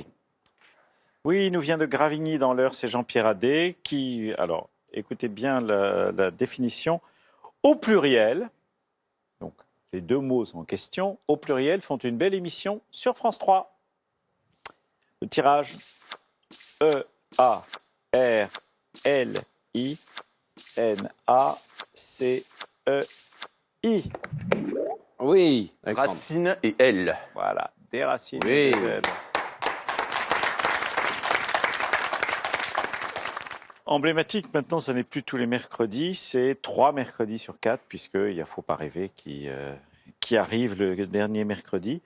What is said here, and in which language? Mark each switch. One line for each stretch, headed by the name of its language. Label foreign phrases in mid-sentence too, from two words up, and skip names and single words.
French: Oui, il nous vient de Gravigny dans l'Eure, c'est Jean-Pierre Adé qui, alors écoutez bien la définition, au pluriel, donc les 2 mots en question, au pluriel font une belle émission sur France 3. Le tirage E-A-R-L-I-N-A-C-E-I. Oui, Alexandre. Racine et L. Voilà, des racines Oui. et des ailes. Emblématique, maintenant, ça n'est plus tous les mercredis, c'est 3 mercredis sur 4, puisqu'il y a Faut pas rêver qui arrive le dernier mercredi.